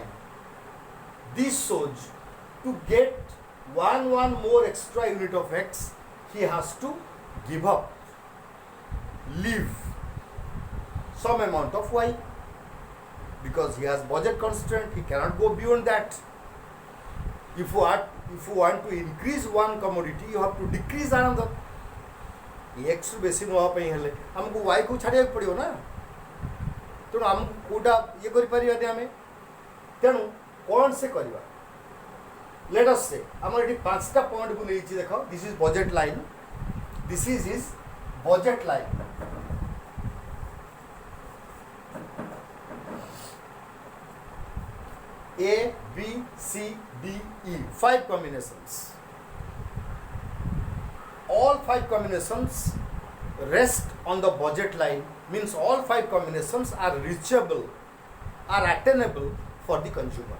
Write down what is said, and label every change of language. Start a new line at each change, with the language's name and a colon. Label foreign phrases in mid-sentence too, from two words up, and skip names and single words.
English: This shows to get one more extra unit of x, he has to give up leave some amount of Y, because he has budget constraint, he cannot go beyond that. If you want to increase one commodity, you have to decrease another.
Odia: X ରୁ ବେଶୀ ନେବା ପାଇଁ ହେଲେ ଆମକୁ Y କୁ ଛାଡ଼ିବାକୁ ପଡ଼ିବ ନା, ତେଣୁ ଆମକୁ କେଉଁଟା ଇଏ କରିପାରିବାନି ଆମେ, ତେଣୁ କ'ଣ ସେ କରିବା?
English: Let us say
Odia: ଆମର ଏଠି 5ଟା ପଏଣ୍ଟକୁ ନେଇଛି ଦେଖ,
English: this is budget line, this is his budget line. A, B, C, D, E, 5 combinations. All 5 combinations rest on the budget line, means all 5 combinations are reachable, are attainable for the consumer.